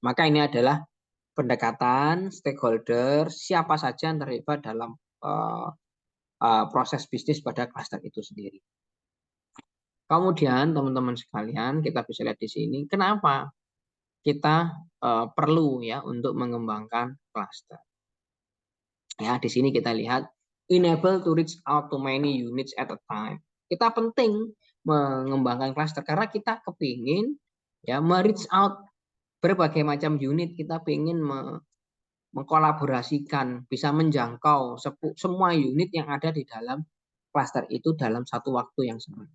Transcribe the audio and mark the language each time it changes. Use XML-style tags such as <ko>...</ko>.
<id>Maka ini adalah pendekatan stakeholder siapa saja yang terlibat dalam proses bisnis pada klaster itu sendiri. Kemudian teman-teman sekalian kita bisa lihat di sini kenapa kita perlu ya untuk mengembangkan klaster. Ya, di sini kita lihat</id> <en>enable to reach out to many units at a time.</en> <id>Kita penting mengembangkan klaster karena kita kepingin ya</id> <en>reach out</en> <id>berbagai macam unit, kita ingin mengkolaborasikan, bisa menjangkau semua unit yang ada di dalam klaster itu dalam satu waktu yang sama.</id>